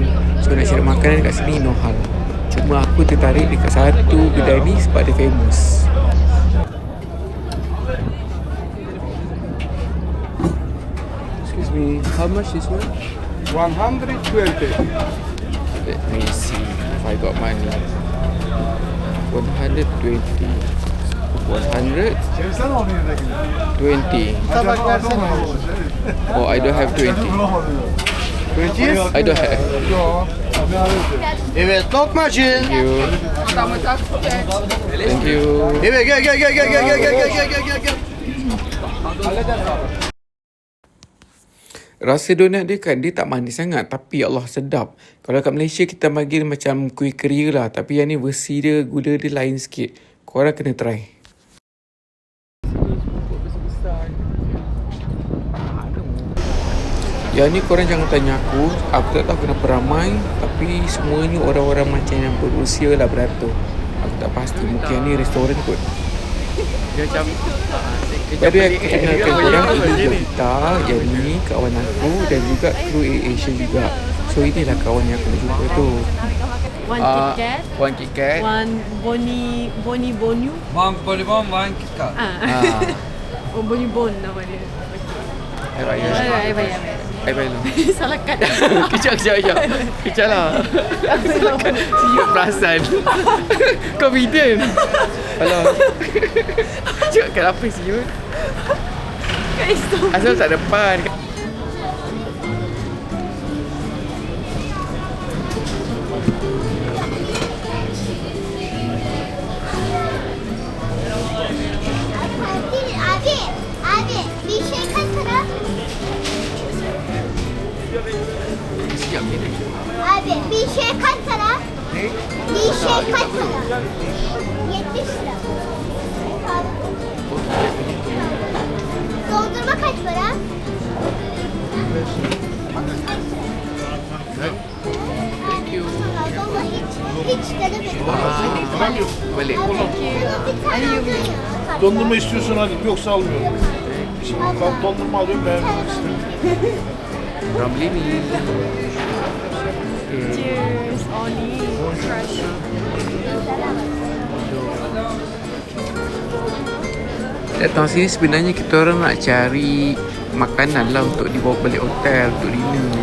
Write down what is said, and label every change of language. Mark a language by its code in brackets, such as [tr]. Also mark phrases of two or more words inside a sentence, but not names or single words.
[ms] So nak cari makanan dekat sini no hal. Cuma aku tertarik dekat satu kedai ni sebab dia famous. [en] Excuse me, how much this one? 120. Let me see if I got money. 120. 120. Oh, I don't have 20. 20? I don't have. [tr] Evet, lokmacı. [en] Thank you. Thank you. [tr] Evet, gel. [ms] Rasa donat dia kan, dia tak manis sangat, tapi Allah sedap. Kalau kat Malaysia kita panggil macam kuih keria lah, tapi yang ni versi dia, gula dia lain sikit. Korang kena try. Yang ni korang jangan tanya aku tak tahu kenapa ramai, tapi semuanya orang-orang macam yang berusia lah beratur. Aku tak pasti, mungkin yang ni restoran kot. Dia macam Jadi aku kenalkan korang, ini Jovita, yang ni kawan aku dan juga kru Asia juga. So inilah kawan yang aku jumpa tu. [en] One KitKat, One KitKat. one Boni Bonu. One bonibon, one KitKat. [ms] Oh, Boni Bon nama dia. Hai Raya. Ai bayar. Hai Bayar. Salah kad. Kejap. Kejap lah. Siut perasan. Confident. Alah. Cakap kat apa siut? Kat Instagram. Asal tak depan. [tr] Abi, bir şey katsana. [ms] Siap ni. [tr] Abi, bir şey katsana. Bir şey katsana. 70 lira. Dondurma kaç para? [en] Thank you. [tr] Dondurma hiç denemedim. [ms] Balik. [tr] Dondurma istiyorsun hadi, yoksa almıyorum. Şimdi ben dondurma alıyorum, beğenmemek istemiyorum. [ms] Ramli ni. [en] Cheers, Oni. Crush. [ms] Datang sini sebenarnya kita orang nak cari makanan lah untuk dibawa balik hotel untuk dinner.